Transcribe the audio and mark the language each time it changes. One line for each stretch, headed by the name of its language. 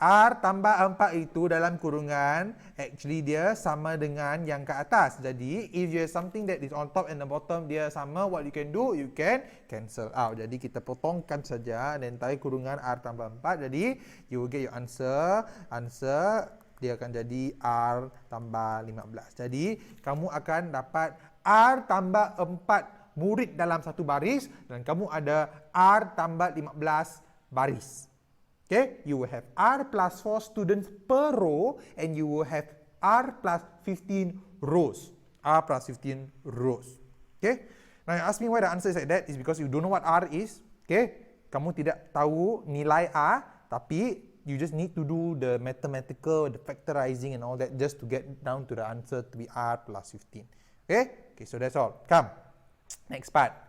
Malay: R tambah 4 itu dalam kurungan, actually dia sama dengan yang ke atas.
English: Jadi, if you have something that is on top and the bottom
Malay: dia sama,
English: what you can do? You can cancel out.
Malay: Jadi, kita potongkan saja dan entire kurungan R tambah 4.
English: Jadi, you will get your answer.
Malay: Answer dia akan jadi R tambah 15. Jadi, kamu akan dapat R tambah 4 murid dalam satu baris dan kamu ada R tambah 15 baris.
English: Okay, you will have R plus 4 students per row and you will have R plus 15 rows. R plus 15 rows. Okay, now you ask me why the answer is like that is because you don't know what R is. Okay,
Malay: kamu tidak tahu nilai A, tapi
English: you just need to do the mathematical, the factorizing and all that just to get down to the answer to be R plus 15. Okay? Okay, so that's all. Come. Next part.